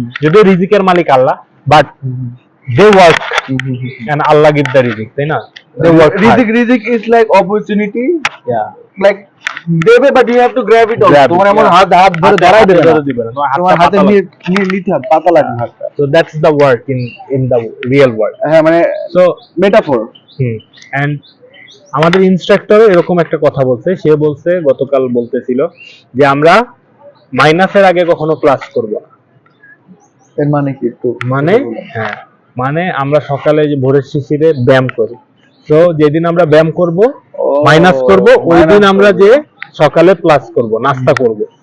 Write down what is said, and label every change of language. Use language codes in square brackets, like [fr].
[bn] যদিও রিজিকের মালিক আল্লাহ, [en] but they work and Allah give the [bn] রিজিক, তাই না? [en] They work hard. রিজিক is like opportunity, Yeah. Like দেবে, but you have to grab it. [bn] তোমার এমন হাত ধরে দাঁড়ায় দেবে না, তোমার হাতে নিয়ে নিতে হবে, পাতা লাগবে হাতটা। [en] So that's the work in the real world. [bn] হ্যাঁ মানে [en] So metaphor. [bn] and আমাদের ইনস্ট্রাক্টরও এরকম একটা কথা বলছে, সে বলছে গতকাল বলতেছিল যে আমরা মাইনাসের আগে কখনো প্লাস করব না। এর মানে কি একটু মানে হ্যাঁ, মানে আমরা সকালে যে ভোরের শিশিরে ব্যায়াম করি, তো যেদিন আমরা ব্যায়াম করব মাইনাস করব, ওই দিন আমরা যে সকালে প্লাস করব, নাস্তা করব।